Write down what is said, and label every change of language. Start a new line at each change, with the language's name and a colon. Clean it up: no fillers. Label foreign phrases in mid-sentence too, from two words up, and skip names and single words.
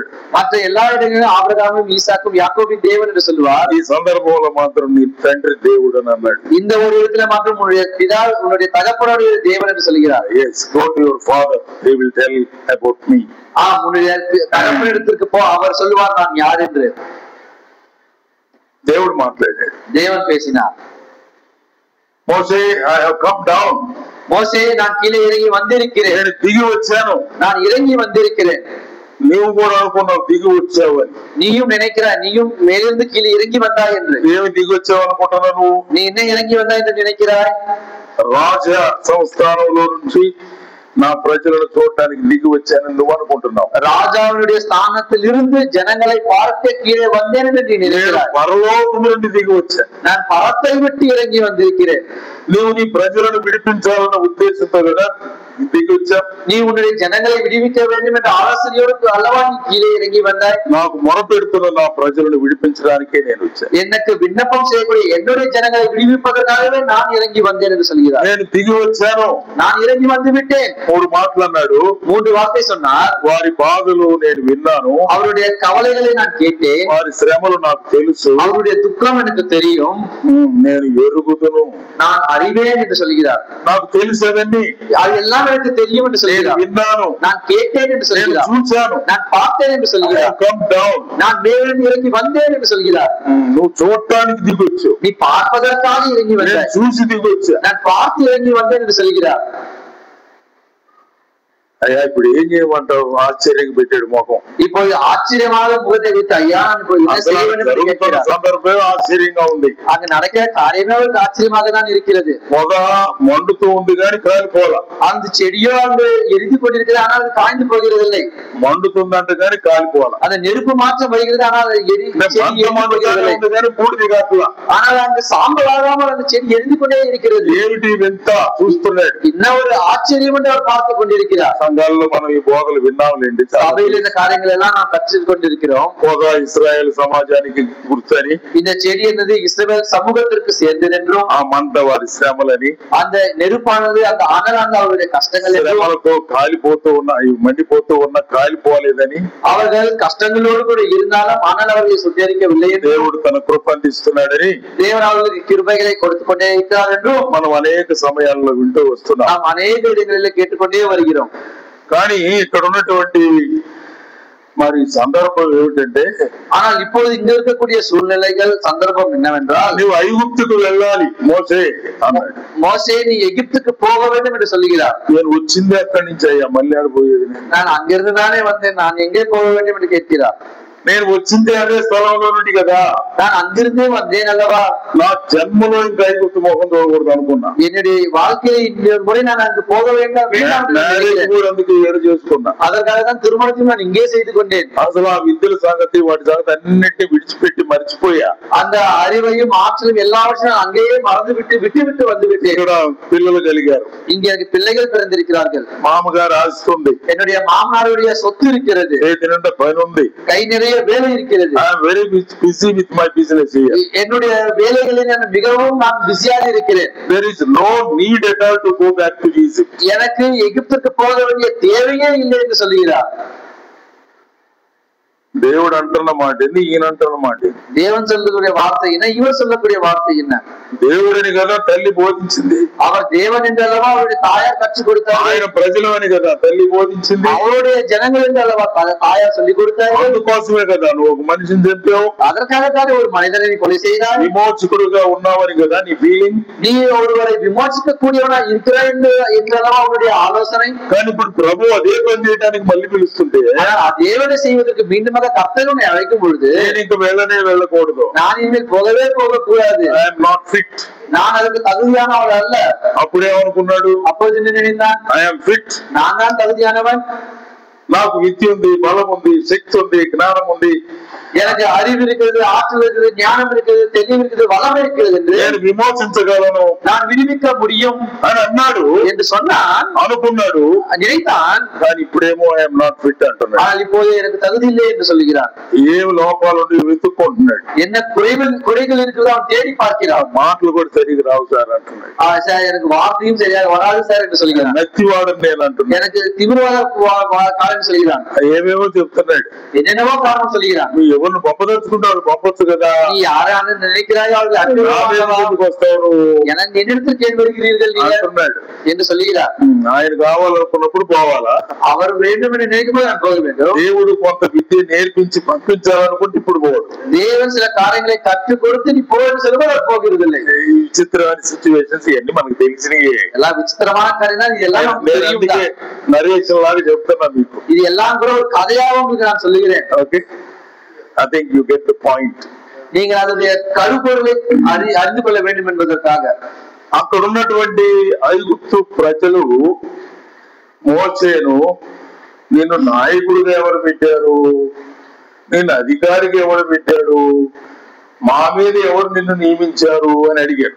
Tamil: மற்ற எல்லா இடங்களிலும் ஆபிரகாமும் ஈசாக்கும் யாக்கோபின் தேவன் என்று சொல்லுவார்.
Telugu: ఈ సందర్భంలో మాత్రం నీ తండ్రి దేవుడు అని అన్నాడు.
Tamil: இந்த ஒரு இடத்துல மாத்திரம் உன்னுடைய பிதா, உன்னுடைய தகப்பனுடைய தேவன் என்று சொல்கிறார்.
English: Yes, go to your father, he will tell about me.
Tamil: உன்னுடைய தகப்பனிடத்திற்கு போ, அவர் சொல்லுவார் நான் யார் என்று.
Telugu: దేవుడు మాట్లాడాడు,
Tamil: தேவன் பேசினார்.
English: మోసే I have come down,
Tamil: மோசே நான் கீழே இறங்கி வந்திருக்கிறேன்.
Telugu: నేను దిగి వచ్చాను.
Tamil: நான் இறங்கி வந்திருக்கிறேன்.
Telugu: నీవు కూడా అనుకున్నావు దిగి వచ్చావని.
Tamil: நீயும் நினைக்கிறாய், நீயும் மேலிருந்து கீழே இறங்கி வந்தாய் என்று.
Telugu: ఏమి దిగి వచ్చావు అనుకుంటున్నావు నువ్వు?
Tamil: நீ என்ன இறங்கி வந்தாய் என்று நினைக்கிறாய்?
Telugu: రాజ సంస్థానంలో నుంచి నా ప్రజలను చూడటానికి దిగి వచ్చానని నువ్వు అనుకుంటున్నావు.
Tamil: ராஜாவுடைய ஸ்தானத்தில் இருந்து ஜனங்களை பார்க்க கீழே வந்தேன் என்று நீ நினைக்கிறாய்.
Telugu: పరలోకం నుండి దిగి వచ్చా,
Tamil: நான் பரத்தை விட்டு இறங்கி வந்திருக்கிறேன்.
Telugu: నీవు నీ ప్రజలను విడిపించాలన్న ఉద్దేశంతో కదా దిగి వచ్చా.
Tamil: நீ உன்னுடைய ஜனங்களை விடுவிக்க வேண்டும் என்ற ஆலோசனையோடு அல்லவா நீ கீழே இறங்கி வந்தாய்.
Telugu: నాకు మొరపెడుతున్న నా ప్రజలను విడిపించడానికే నేను వచ్చాను.
Tamil: எனக்கு விண்ணப்பம் செய்யக்கூடிய என்னுடைய ஜனங்களை விடுவிப்பதற்காகவே நான் இறங்கி வந்தேன் என்று சொல்கிறார்.
Telugu: నేను దిగి వచ్చాను,
Tamil: நான் இறங்கி வந்து விட்டேன்.
Telugu: 3 మాటలు అన్నాడు.
Tamil: 3 வார்த்தை சொன்னார்.
Telugu: వారి బాధలు నేను విన్నాను,
Tamil: அவருடைய கவலைகளை நான் கேட்டேன்.
Telugu: వారి శ్రమలు నాకు తెలుసు,
Tamil: அவருடைய துக்கம் எனக்கு தெரியும்.
Telugu: నేను ఎరుగుదును,
Tamil: நான் அறிவேன் என்று சொல்கிறார்.
Telugu: నాకు తెలుసవన్నీ,
Tamil: அதெல்லாம் எனக்கு தெரியும் என்று சொல்கிறார்.
Telugu: విన్నాను,
Tamil: நான் கேட்டேன் என்று
Telugu: నేను
Tamil: சொல்கிறார்.
Telugu: చూశాను,
Tamil: நான் பார்த்தேன் என்று சொல்கிறார்.
English: come down,
Tamil: நான் மேலிருந்து இறங்கி வந்தேன் என்று சொல்கிறார்.
Telugu: నువ్వు చూడటానికి దిగొచ్చు,
Tamil: நீ பார்ப்பதற்காக இறங்கி
Telugu: నేను
Tamil: வந்தாய்.
Telugu: చూసి దిగొచ్చా.
Tamil: நான் பார்த்து இறங்கி வந்தேன் என்று சொல்கிறார்.
Telugu: అయ్యా ఇప్పుడు ఏం చేయమంటావు? ఆశ్చర్యం పెట్టాడు ముఖం.
Tamil: இப்பொழுது ஆச்சரியமாக முகத்தை வைத்து ஐயா இப்பொழுது என்ன செய்ய வேண்டும் என்று கேட்கிறார்.
Telugu: సందర్భం ఆశ్చర్యంగా ఉంది.
Tamil: அங்கு நடக்கிற காரியமே அவருக்கு ஆச்சரியமாக தான் இருக்கிறது.
Telugu: పొగ మండుతూ ఉంది కానీ కాలిపోలా.
Tamil: அந்த செடியோ அங்கு எரிந்து கொண்டிருக்கிறது, ஆனால் அது காய்ந்து போகிறதில்லை.
Telugu: మండుతుందంటే కానీ కాలిపోలా.
Tamil: அந்த நெருப்பு மாற்றம் வருகிறது, ஆனால் ஆனால் அங்கு சாம்பலாகாமல் அந்த செடி எரிந்து கொண்டே இருக்கிறது.
Telugu: ఏమిటి వింత చూస్తున్నాడు.
Tamil: இன்னும் ஒரு ஆச்சரியம் என்று அவர் பார்த்து கொண்டிருக்கிறார்.
Telugu: సంఘాల్లో మనం ఈ బోధలు విన్నాంలేండి.
Tamil: சபையில் இந்த காரியங்கள் எல்லாம் நாம் கற்றுக் கொண்டிருக்கிறோம்.
Telugu: పొగ ఇశ్రాయేల్ సమాజానికి గుర్తని,
Tamil: இந்த செடி என்னது இஸ்ரவேல் சமூகத்திற்கு சேர்ந்தது என்றும்,
Telugu: ఆ మంట వారి శ్రమలని,
Tamil: அந்த நெருப்பானது அந்த அனலான அவருடைய கஷ்டங்கள்
Telugu: శ్రమలతో కాలిపోతూ ఉన్న మండిపోతూ ఉన్న కాలిపోలేదని,
Tamil: அவர்கள் கஷ்டங்களோடு கூட இருந்தாலும் ஆனால் அவர்களை சுட்டரிக்கவில்லை.
Telugu: దేవుడు తన కృప అందిస్తున్నాడని,
Tamil: தேவன் அவர்களுக்கு கிருபைகளை கொடுத்து கொண்டே இருக்கிறார் என்றும்
Telugu: మనం అనేక సమయాల్లో వింటూ వస్తున్నాం.
Tamil: நாம் அநேக இடங்களில் கேட்டுக்கொண்டே வருகிறோம்.
Telugu: కానీ ఇక్కడ ఉన్నటువంటి మరి సందర్భం ఏమిటంటే,
Tamil: ஆனால் இப்பொழுது இங்க இருக்கக்கூடிய சூழ்நிலைகள் சந்தர்ப்பம் என்னவென்றால்,
Telugu: నువ్వు ఐగుప్తుకు వెళ్ళాలి మోసే అన్నాడు.
Tamil: மோசே நீ எகிப்துக்கு போக வேண்டும் என்று சொல்லுகிறார்.
Telugu: నేను వచ్చింది అక్కడి నుంచి అయ్యా, మళ్ళీ ఆడిపోయేది
Tamil: நான் அங்கிருந்து தானே வந்தேன், நான் எங்கே போக வேண்டும் என்று கேட்கிறார்.
Telugu: నేను వచ్చింది అదే స్థలంలో నుండి కదా,
Tamil: நான் அங்கிருந்தே வந்தேன் அல்லவா,
Telugu: నా జన్మలో ఇంకా ఐగుప్తు ముఖం చూడకూడదు అనుకున్నా.
Tamil: என்னுடைய வாழ்க்கையை இன்னொரு முறை நான் அங்கு போக வேண்டாம்
Telugu: అందుకు ఏడు చేసుకున్నా.
Tamil: அதற்காக தான் திருமணத்தையும் நான் இங்கே செய்து கொண்டேன்.
Telugu: అసలు ఆ విద్యల సంగతి వాటి సంగతి అన్నిటిని విడిచిపెట్టి మర్చిపోయా.
Tamil: அந்த அறிவையும் ஆற்றலும் எல்லாவற்றையும் அங்கேயே மறந்து விட்டு வந்து விட்டேன்.
Telugu: ఇక్కడ పిల్లలు కలిగారు.
Tamil: இங்க எனக்கு பிள்ளைகள் பிறந்திருக்கிறார்கள்.
Telugu: మామగారు ఆస్తుంది.
Tamil: என்னுடைய மாமனாருடைய சொத்து இருக்கிறது.
Telugu: చేతినిండా పని ఉంది.
Tamil: கை நிறைய வேலை இருக்கிறது.
English: very busy with my business.
Tamil: என்னுடைய வேலைகளில் நான் மிகவும் பிஸியாக இருக்கிறேன்.
English: There is no need at all to go back to Egypt.
Tamil: எனக்கு எகிப்துக்கு போக வேண்டிய தேவையே இல்லை என்று சொல்லுகிறார்.
Telugu: దేవుడు అంటున్న మాట ఏంది, ఈయన అంటున్న మాట ఏంది?
Tamil: தேவன் சொல்லக்கூடிய வார்த்தை என்ன, இவர் சொல்லக்கூடிய வார்த்தை என்ன?
Telugu: దేవుడిని కదా తల్లి బోధించింది.
Tamil: அவர் தேவன் என்று அல்லவா அவருடைய தாயார் கற்றுக் கொடுத்தார்.
Telugu: ఆయన ప్రజలమని కదా తల్లి బోధించింది.
Tamil: அவருடைய ஜனங்கள் என்று அல்லவா தாயார் சொல்லிக் கொடுத்தார்.
Telugu: అందుకోసమే కదా నువ్వు ఒక మనిషిని చంపావు.
Tamil: அதற்காகத்தான் ஒரு மனிதனை கொலை செய்தார்.
Telugu: విమోచకుడుగా ఉన్నావని కదా నీ ఫీలింగ్.
Tamil: நீ ஒருவரை விமோசிக்க கூடியவனா இருக்கிறாய் என்றல்லவா அவருடைய ஆலோசனை.
Telugu: కానీ ఇప్పుడు ప్రభు అదే పని చేయడానికి మళ్ళీ పిలుస్తుంటే,
Tamil: தேவனை செய்வதற்கு மீண்டும் கர்த்தர் உன்னை அழைக்கும் பொழுது,
Telugu: నేను ఇంక వెళ్ళకూడదు,
Tamil: நான் இனிமேல் போகக்கூடாது,
English: I am not fit,
Tamil: நான் அதுக்கு தகுதியானவன் அல்ல.
Telugu: అప్పుడేమనుకున్నాడు?
Tamil: அப்போது நினைத்தான்,
English: I am fit,
Tamil: நான் தான் தகுதியானவன்,
Telugu: నాకు విద్య ఉంది, బలం ఉంది, శక్తి ఉంది, జ్ఞానం ఉంది,
Tamil: எனக்கு அறிவு இருக்கிறது, ஆற்றல் இருக்கிறது, ஞானம் இருக்கிறது, தெளிவு இருக்கிறது, வளம் இருக்கிறது என்று
Telugu: నేను విమోచించగలను,
Tamil: நான் విడివిக்க முடியும்
Telugu: అని అన్నాడు
Tamil: என்று சொன்னான்,
Telugu: అనుకున్నాడు,
Tamil: நினைத்தான்.
Telugu: కానీ ఇప్పుడేమో
English: I am not fit
Telugu: అంటున్నాడు.
Tamil: ஆனால் இப்போது எனக்கு தகுதி இல்லை என்று சொல்லுகிறான்.
Telugu: ఏమి లోపాలు వెతుక్కుంటున్నాడు,
Tamil: என்ன குறைகள் இருக்கிறதோ அவன் தேடி பார்க்கிறான்.
Telugu: మాటలు కూడా సరిగ్గా రావు సార్ అంటున్నాడు.
Tamil: சார் எனக்கு வார்த்தையும் சரியாக வராது சார் என்று சொல்லுகிறான்.
Telugu: నచ్చివాడని నేను అంటున్నాను,
Tamil: எனக்கு திமிர்வாத காரணம் சொல்லுகிறான்.
Telugu: ఏమేమో చెప్తున్నాడు,
Tamil: என்னென்னவோ காரணம் சொல்லுகிறான்.
Telugu: ఎవరిని పంపదలుచుకుంటావు పంపొచ్చు కదా,
Tamil: நீ யாரான நினைக்கிறாயோ அவர்கள்
Telugu: వస్తావు,
Tamil: எனக்கு என்னிடத்தில் கேள்வி வருகிறீர்கள்
Telugu: అంటున్నాడు
Tamil: என்று சொல்லுகிறார்.
Telugu: ఆయన కావాలనుకున్నప్పుడు పోవాలా,
Tamil: அவர் வேண்டும் என்று நினைக்கும் போது நான் போக வேண்டும்.
Telugu: దేవుడు కొంత విద్య నేర్పించి పంపించాలనుకుంటే ఇప్పుడు పోడు.
Tamil: தேவன் சில காரியங்களை கற்றுக் கொடுத்து நீ போன்னு சொல்லும்போது அவர் போகிறது இல்லை.
Telugu: విచిత్రమైన సిచ్యువేషన్స్ ఇవన్నీ మనకు తెలిసినవి.
Tamil: எல்லா விசித்திரமான காரியம் தான் இதெல்லாம்
Telugu: నరేషన్ లాగా చెప్తున్నా మీకు.
Tamil: இது எல்லாம் கூட ஒரு கதையாகவும் உங்களுக்கு நான் சொல்லுகிறேன்.
English: ఓకే, I think you get the point.
Tamil: நீங்கள் அதனுடைய கருப்பொருளை அறிந்து கொள்ள வேண்டும் என்பதற்காக
Telugu: అక్కడ ఉన్నటువంటి ఐగుప్తు ప్రజలు మోసేను, నిన్ను నాయకుడిగా ఎవరు పెట్టారు, నిన్ను అధికారిగా ఎవరు పెట్టారు, మా మీద ఎవరు నిన్ను నియమించారు అని అడిగారు.